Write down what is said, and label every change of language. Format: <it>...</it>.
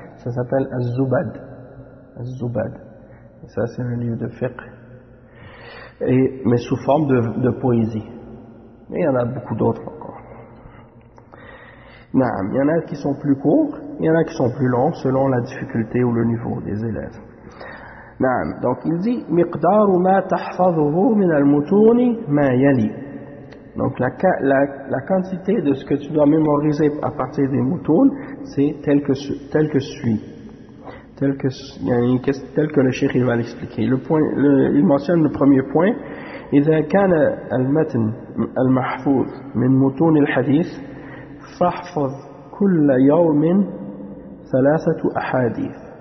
<fr>Ça s'appelle Az-Zubad. Az-Zubad. Et ça, c'est un livre de fiqh. Mais sous forme de poésie. Mais il y en a beaucoup d'autres encore. Il y en a qui sont plus courts. Il y en a qui sont plus longs selon la difficulté ou le niveau des élèves. Donc il dit</fr> <ar>مقدار ما تحفظه من المتون ما يلي.</ar> <fr>Donc la quantité de ce que tu dois mémoriser à partir des moutoun, c'est tel que le cheikh il va l'expliquer. Il mentionne le premier point.</fr> <ar>إذا كان المتن المحفوظ من متون الحديث فاحفظ كل يوم ثلاثة أحاديث.</ar>